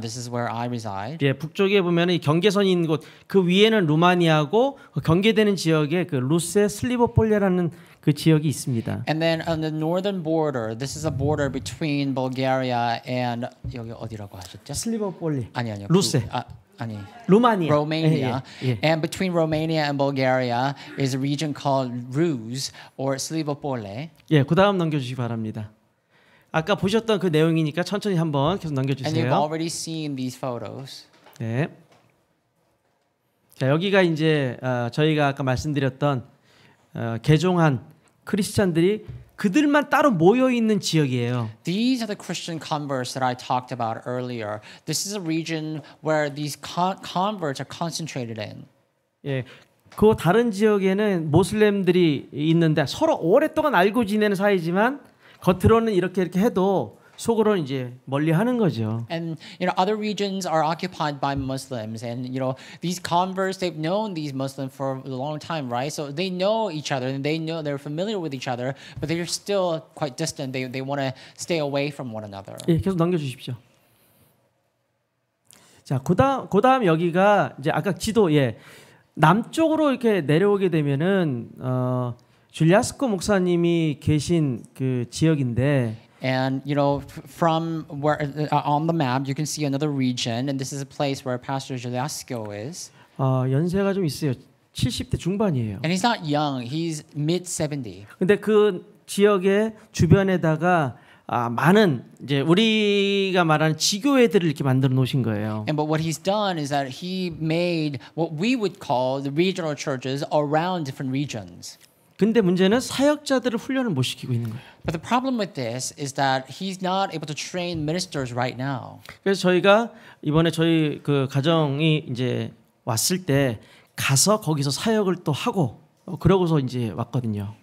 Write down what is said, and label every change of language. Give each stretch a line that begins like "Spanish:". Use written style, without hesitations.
English: This is where I reside.
Korean: 예, 북쪽에 보면은 이 경계선이 있는 곳, 그 위에는 루마니아고 그 경계되는 지역에 그 루세 슬리보폴레라는 그 지역이 있습니다.
English: And then on the northern border, this is a border between Bulgaria and
Korean: 여기 어디라고 하셨죠? 슬리보폴리. 아니요. 루세. 아니. 루마니아.
English: Romania.
Korean: 예, 예.
English: And between Romania and Bulgaria is a region called Rus or Slivopole.
Korean: 예, 그다음 넘겨주시기 바랍니다. 아까 보셨던 그 내용이니까 천천히 한번 계속
English: And you've
Korean: 넘겨주세요.
English: already seen these photos.
Korean: 네. 자, 여기가 이제 저희가 아까 말씀드렸던 개종한 크리스찬들이 그들만 따로 모여 있는 지역이에요.
English: These are the Christian converts that I talked about earlier. This is a region where these converts are concentrated in.
Korean: 예, 그 다른 지역에는 모슬렘들이 있는데 서로 오랫동안 알고 지내는 사이지만 겉으로는 이렇게 해도 속으로는 이제 멀리하는 거죠.
English: And other regions are occupied by Muslims, and these converts, they've known these Muslims for a long time, right? So they know each other and they know they're familiar with each other, but they're still quite distant. They want to stay away from one another.
Korean: 예, 계속 넘겨주십시오. 자, 그다음 여기가 이제 아까 지도 남쪽으로 이렇게 내려오게 되면은 줄리아스코 목사님이 계신 그 지역인데.
English: And from where on the map you can see another region, and this is a place where Pastor Juliasco is.
Korean: 연세가 좀 있어요. 70대 중반이에요.
English: And he's not young; he's mid 70.
Korean: 근데 그 지역의 주변에다가 많은 이제 우리가 말하는 지교회들을 이렇게 만들어 놓으신 거예요.
English: And but what he's done is that he made what we would call the regional churches around different regions.
Korean: 근데 문제는 사역자들을 훈련을 못 시키고 있는 거예요.
English: But the problem with this is that he's not able to train ministers right now.
Korean: 그래서 저희가 이번에 저희 그 가정이 이제 왔을 때 가서 거기서 사역을 또 하고 그러고서 이제 왔거든요.